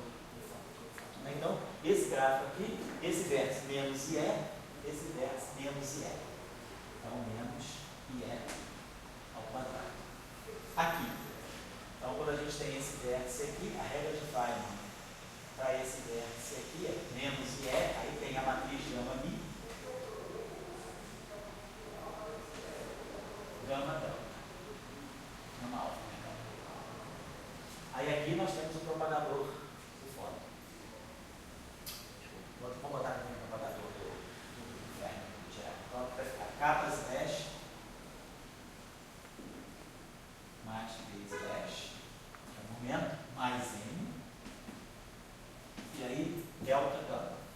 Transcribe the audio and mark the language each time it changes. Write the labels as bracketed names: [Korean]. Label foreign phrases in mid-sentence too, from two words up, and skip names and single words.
[Portuguese] Então, esse gráfico aqui, esse vértice menos IE, esse vértice menos IE. Então, menos IE ao quadrado. Aqui. Então, quando a gente tem esse vértice aqui, a regra de Feynman para esse vértice aqui é menos IE, aí tem a matriz gama-mi, gama-delta, gama-alfa. Aí aqui nós temos o propagador do fóton. Vamos botar aqui o propagador do Feynman. Então, vai ficar K slash mais B slash, que é o momento, mais M, e aí delta gama.